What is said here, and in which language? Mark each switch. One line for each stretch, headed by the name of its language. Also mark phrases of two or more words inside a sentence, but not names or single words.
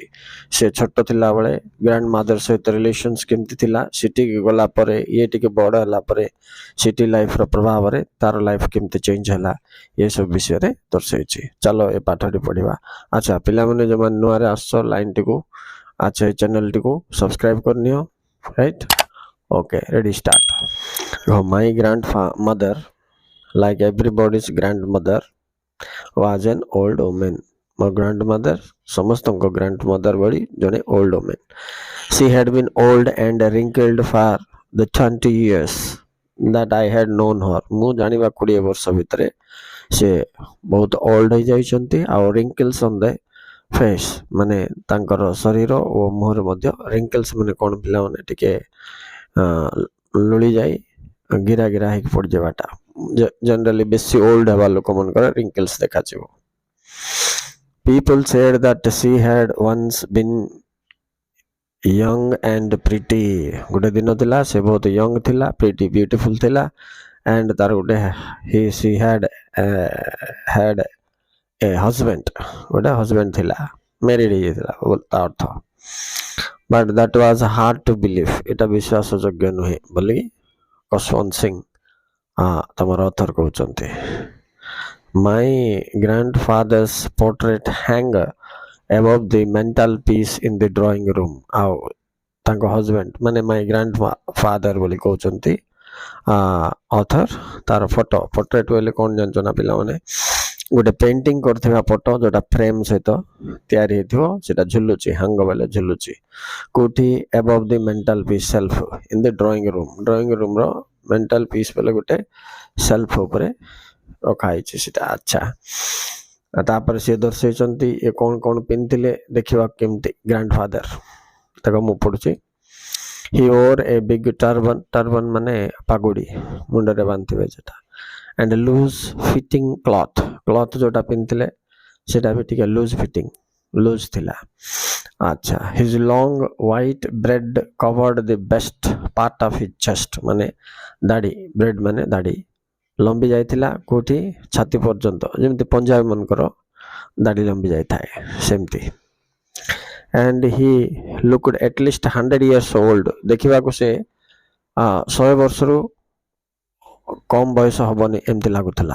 Odia: ସେ ଛୋଟ ଥିଲାବେଳେ
English: grand mother
Odia: ସହିତ ରିଲେସନ୍ସ କେମିତି ଥିଲା, ସିଟିକି ଗଲା ପରେ ଇଏ ଟିକେ ବଡ଼ ହେଲା ପରେ
English: city life's
Odia: ପ୍ରଭାବରେ ତାର ଲାଇଫ କେମିତି ଚେଞ୍ଜ ହେଲା, ଏସବୁ ବିଷୟରେ ଦର୍ଶାଇଛି। ଚାଲ ଏ ପାଠଟି ପଢ଼ିବା। ଆଚ୍ଛା ପିଲାମାନେ ଯେଉଁମାନେ ନୂଆରେ ଆସୁଛ ଲାଇନ୍ଟିକୁ ଆଚ୍ଛା ଏ ଚ୍ୟାନେଲଟିକୁ ସବସ୍କ୍ରାଇବ୍ କରିନିଅ, ରାଇଟ୍?
English: Okay, ready start. My grand mother, like everybody's grandmother, was an old woman. My grandmother, ସମସ୍ତଙ୍କ grandmother
Odia: ଭଳି ଜଣେ
English: old woman. She had been old and wrinkled for the 20 years that I had known her.
Odia: ମୁଁ ଜାଣିବା 20 ବର୍ଷ ଭିତରେ ସେ ବହୁତ old ହେଇଯାଇଛନ୍ତି, ଆଉ
English: wrinkles on the face
Odia: ମାନେ ତାଙ୍କର ଶରୀର ଓ ମୁହଁରେ ମଧ୍ୟ wrinkles ମାନେ କ'ଣ ପିଲାମାନେ ଟିକେ ଲୁଳି ଯାଇ ଗିରା ଗିରା ହେଇକି ପଡ଼ିଯିବାଟା, generally ବେଶୀ old ହେବା ଲୋକମାନଙ୍କର wrinkles ଦେଖାଯିବ।
English: People said that she had once been young and pretty.
Odia: ଗୋଟେ ଦିନ ଥିଲା ସେ ବହୁତ young ଥିଲା,
English: pretty beautiful
Odia: ଥିଲା, and ତାର ଗୋଟେ
English: she had a husband,
Odia: ଗୋଟେ husband ଥିଲା, married ହେଇଯାଇଥିଲା ତା ଅର୍ଥ।
English: But that was hard to believe,
Odia: ଏଟା ବିଶ୍ୱାସ ଯୋଗ୍ୟ ନୁହେଁ ବୋଲି କୁଶୱନ୍ତ ସିଂ ତମର ଅଥର କହୁଛନ୍ତି।
English: My grandfather's portrait hang above the mantelpiece in the drawing room.
Odia: ଆଉ ତାଙ୍କ ହଜବେଣ୍ଡ ମାନେ
English: my grandfather
Odia: ବୋଲି କହୁଛନ୍ତି ଅଥର, ତାର
English: photo portrait
Odia: ବୋଇଲେ କ'ଣ ଜାଣିଛ ନା ପିଲାମାନେ, ଗୋଟେ ପେଣ୍ଟିଂ କରିଥିବା ଫଟୋ ଯୋଉଟା ଫ୍ରେମ୍ ସହିତ ତିଆରି ହେଇଥିବ, ସେଟା ଝୁଲୁଛି, ହାଙ୍ଗ ବୋଇଲେ ଝୁଲୁଛି କୋଉଠି,
English: above the mantelpiece shelf in the drawing room. drawing room's mantel piece
Odia: ବୋଲେ ଗୋଟେ ସେଲ୍ଫ ଉପରେ ରଖା ହେଇଛି ସେଟା। ଆଚ୍ଛା ତାପରେ ସିଏ ଦର୍ଶାଇଛନ୍ତି ଏ କ'ଣ କ'ଣ ପିନ୍ଧିଥିଲେ, ଦେଖିବା କେମିତି ଗ୍ରାଣ୍ଡଫାଦର। ଦେଖ ମୁଁ ପଢ଼ୁଛି।
English: He wore a big turban, turban
Odia: ମାନେ ପାଗୁଡ଼ି, ମୁଣ୍ଡରେ ବାନ୍ଧିବେ ସେଟା,
English: and loose fitting cloth, cloth
Odia: ଯୋଉଟା ପିନ୍ଧିଥିଲେ ସେଟା ବି ଟିକେ
English: loose fitting, loose ଥିଲା। ଆଚ୍ଛା his long white beard covered the best part of his chest,
Odia: ମାନେ ଦାଢ଼ି, ବ୍ରେଡ୍ ମାନେ ଦାଢ଼ି ଲମ୍ବି ଯାଇଥିଲା କୋଉଠି, ଛାତି ପର୍ଯ୍ୟନ୍ତ, ଯେମିତି ପଞ୍ଜାବୀ ମାନଙ୍କର ଦାଢ଼ି ଲମ୍ବି ଯାଇଥାଏ ସେମିତି।
English: and he looked at least 100 years old,
Odia: ଦେଖିବାକୁ ସେ 100 ବର୍ଷରୁ କମ୍ ବୟସ ହବନି ଏମିତି ଲାଗୁଥିଲା।